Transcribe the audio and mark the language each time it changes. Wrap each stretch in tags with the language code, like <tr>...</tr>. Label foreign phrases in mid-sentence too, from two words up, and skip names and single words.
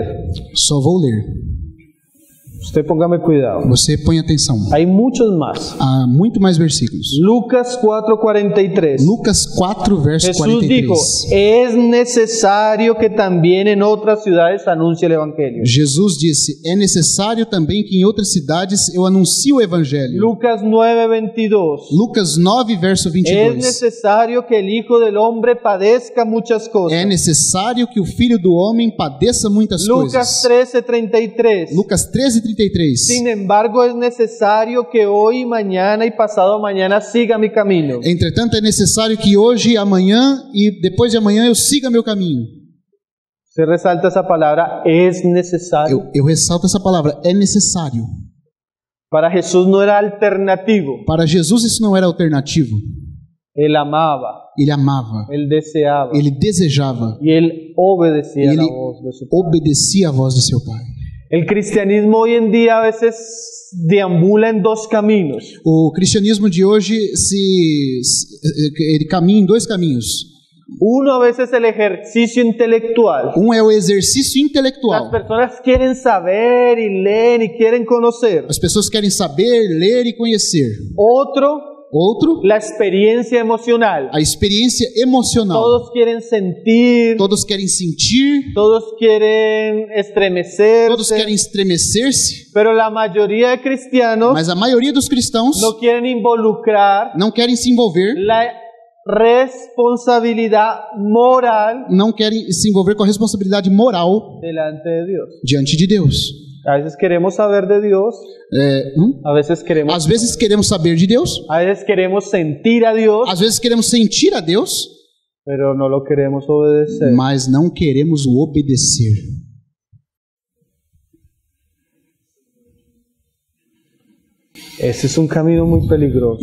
<pt>Só vou ler.</pt> <es>Usted póngame cuidado.</es> <pt>Você põe atenção.</pt> <es>Hay muchos más.</es> <pt>Há muito mais versículos. Lucas 4:43. Lucas 4, verso</pt> <es>Jesús dijo, 43. es necesario que también en otras ciudades anuncie el Evangelio.</es> <pt>Jesus disse: é necessário também que em outras cidades eu anuncie o evangelho. Lucas 9:22. Lucas 9, verso</pt> <es>Es 22. necesario que el Hijo del Hombre padezca muchas cosas.</es> <pt>É necessário que o filho do homem padeça muitas Lucas coisas. 13:33. Lucas 13:33.</pt> <es>Sin embargo, es necesario que hoy, mañana y pasado mañana siga mi camino.</es> <pt>Entretanto, é necessário que hoje, amanhã e depois de amanhã eu siga meu caminho.</pt> <es>Se resalta esa palabra, es necesario.</es> <pt>Eu ressalto essa palavra, é necessário.</pt> <es>Para Jesús no era alternativo.</es> <pt>Para Jesus isso não era alternativo.</pt> <es>Él amaba,</es> <pt>Ele amava,</pt> <es>él deseaba</es> <pt>ele desejava,</pt> <es>y él obedecía</es> <pt>e</pt> <es>a la</es> <pt>ele</pt> <es>voz de su Padre.</es> <pt>obedecia à voz de seu Pai.</pt> <es>El cristianismo hoy en día a veces deambula en dos caminos.</es> <pt>O cristianismo de hoje ele caminha em dois caminhos.</pt> <es>Uno, a veces el ejercicio intelectual.</es> <pt>Um é o exercício</pt> <es>Las</es> <pt>intelectual.</pt> <es>personas quieren saber y leen y quieren conocer.</es> <pt>As pessoas querem saber, ler e conhecer.</pt> <es>Otro,</es> <pt>Outro,</pt> <es>la experiencia emocional.</es> <pt>a experiência emocional.</pt> <es>Todos quieren sentir,</es> <pt>Todos querem sentir,</pt> <es>todos quieren estremecerse,</es> <pt>todos querem estremecer-se,</pt> <es>pero la mayoría de cristianos</es> <pt>mas a maioria dos cristãos</pt> <es>no quieren involucrar</es> <pt>não querem se envolver,</pt> <es>la responsabilidad moral</es> <pt>não querem se envolver com a responsabilidade moral</pt> <es>delante de Dios.</es> <pt>diante de Deus.</pt> <es>A veces queremos saber de Dios, a veces queremos,</es> <pt>Às vezes queremos saber de Deus,</pt> <es>a veces queremos sentir a Dios,</es> <pt>às vezes queremos sentir a Deus,</pt> <es>pero no lo queremos obedecer.</es> <pt>mas não queremos o obedecer.</pt> <es>Ese es un camino muy peligroso.</es>